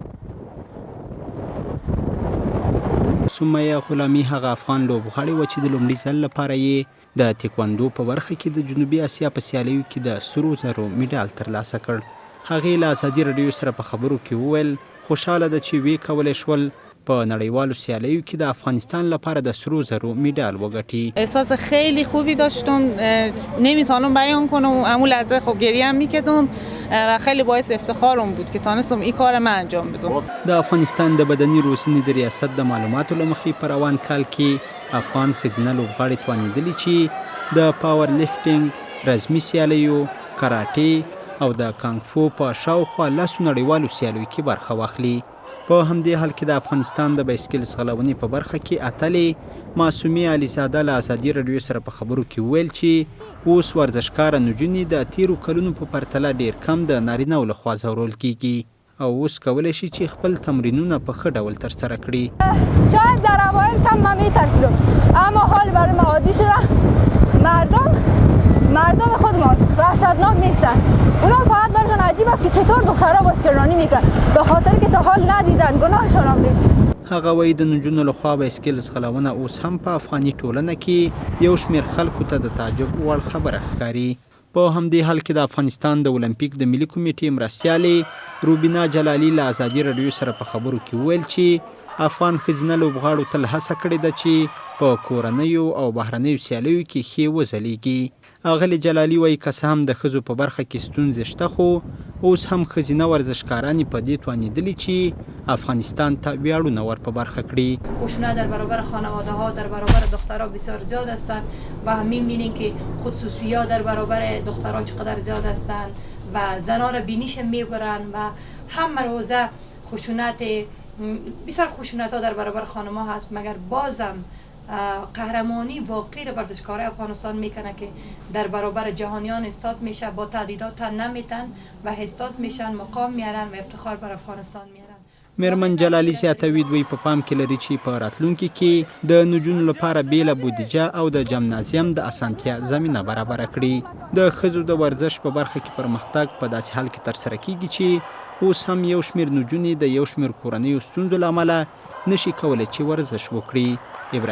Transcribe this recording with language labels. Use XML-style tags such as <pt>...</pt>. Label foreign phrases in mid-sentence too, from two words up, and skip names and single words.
<ps>سمیه غلامي هغه افغان لوبغاړې وه چې د لومړي ځل لپاره یې د تکواندو په برخه کې د جنوبي اسیا په سیالیو کې د سرو زرو میډال ترلاسه کړ. هغې له ازادي راډیو سره په خبرو کې وویل خوشحاله ده چې ویې کولی شول په نړیوالو سیالیو کې د افغانستان لپاره د سرو زرو میدال وگټي.</ps> <fa>احساس خیلی خوبی داشتم، نمیتونم بیان کنم، اون لحظه خب گریه هم میکردم و خیلی باعث افتخارم بود که تونستم این کار من انجام بدم.</fa> <ps>د افغانستان د بدني روزنې د ریاست د معلوماتو له مخې په روان کال کې افغان ښځینه لوبغاړې توانېدلي چې د</ps> <en>power lifting,</en> <ps>رزمي سیالیو، کراټې او د کانګ فو په شاوخوا 10 نړیوالو سیالیو کې برخه واخلي. په همدې حال کې د افغانستان د بایسکل ځغلونې په برخه کې اتلې معصومې علیزاده له ازادي راډیو سره په خبرو کې وویل چې اوس ورزشکاره نجونې د تیرو کلونو په پرتله ډیر کم د نارینه‌و لخوا ځورول کیږي او اوس کولی شي چې خپل تمرینونه په ښه ډول ترسره کړي.</ps> <fa>شاید در اوایل کم من میترسیدم اما حال برای ما عادی شده. مردم خود ماست، وحشتناک نیستن. اونا فقط برشان عجیب است که چطور دخترها بایسکلرانی میکنن به خاطر که تا حال ندیدن، گناهشان هم نیست.</fa> <ps>هغه وایي د نجونو لخوا بایسکل ځغلونه اوس هم په افغاني ټولنه کې یو شمېر خلکو ته د تعجب وړ خبره ښکاري. په همدې حال کې د افغانستان د اولمپیک د ملي کمیټې مرستیالې روبینا جلالي له ازادي راډیو سره په خبرو کې وویل چې افغان ښځینه لوبغاړو تل هڅه کړې ده چې په کورنیو او بهرنیو سیالیو کې ښې وځلیږي. اغلې جلالي وایي که څه هم د ښځو په برخه کې ستونزې شته خو اوس هم ښځینه ورزشکارانې په دې توانېدلي چې افغانستان ته ویاړونه ور په برخه کړي.</ps> <fa>خشونت در برابر خانواده ها در برابر دخترها بسیار زیاد هستند و می‌بینیم که خودسوزی‌ها در برابر دخترها چقدر زیاد هستند و زنها را بینیش میبرند و هم روزه خشونت بسیار خشونت ها در برابر خانم‌ها هست، مگر بازم قهرمانی واقعی را ورزشکارای افغانستان میکنه که در برابر جهانیان استاد میشه، با تعدیدات تن نمیتن و استاد میشن، مقام میارن و افتخار بر افغانستان میارن.</fa> <ps>میرمن جلالي زیاتوي دوی په پام کې لري چې په راتلونکي کې د نجونو لپاره بیله بودیجه او د جمنازیم د اسانتیا زمینه برابره کړي. د ښځو د ورزش په برخه کې پرمختګ په داسې حال کې ترسره کیږي چې اوس هم یو شمېر نجونې د یو شمېر کورنیو ستونزو له امله نشي کولی چې ورزش وکړي.</ps>